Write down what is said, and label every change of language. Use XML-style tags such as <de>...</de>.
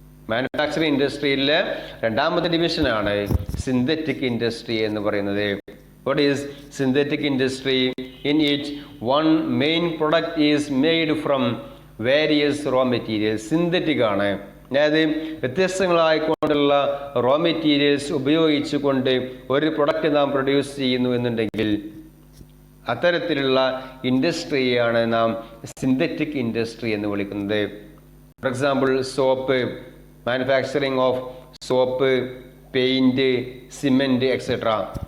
<ml>Manufacturing ഇൻഡസ്ട്രിയിലെ രണ്ടാമത്തെ ഡിവിഷനാണ് synthetic industry എന്ന് പറയുന്നത്.</ml> <en>What is synthetic industry? In it, one main product is made from various raw materials.</en> <ml>Synthetic ആണ്. അതായത് വ്യത്യസ്തങ്ങളായിക്കൊണ്ടുള്ള raw materials ഉപയോഗിച്ചുകൊണ്ട് ഒരു പ്രൊഡക്റ്റ് നാം പ്രൊഡ്യൂസ് ചെയ്യുന്നു എന്നുണ്ടെങ്കിൽ അത്തരത്തിലുള്ള ഇൻഡസ്ട്രിയാണ് നാം സിന്തറ്റിക് ഇൻഡസ്ട്രി എന്ന് വിളിക്കുന്നത്.</ml> <en>For example soap, manufacturing of soap, paint, cement etcetera.</en>